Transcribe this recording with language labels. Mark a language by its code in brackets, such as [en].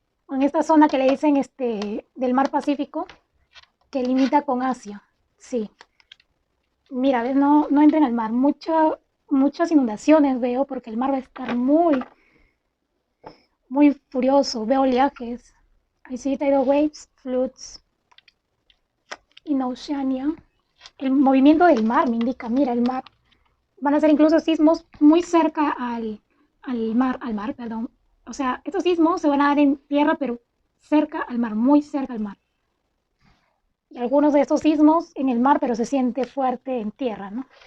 [es] En esta zona que le dicen del mar Pacífico, que limita con Asia. Sí. Mira, ¿ves? No entren al mar. Muchas inundaciones veo porque el mar va a estar muy furioso. Veo oleajes. [en] I see tidal waves, floods in Oceania. [es] El movimiento del mar me indica, mira, el mar. Van a ser incluso sismos muy cerca al mar, perdón. O sea, estos sismos se van a dar en tierra, pero cerca al mar, muy cerca al mar. Y algunos de estos sismos en el mar, pero se siente fuerte en tierra, ¿no?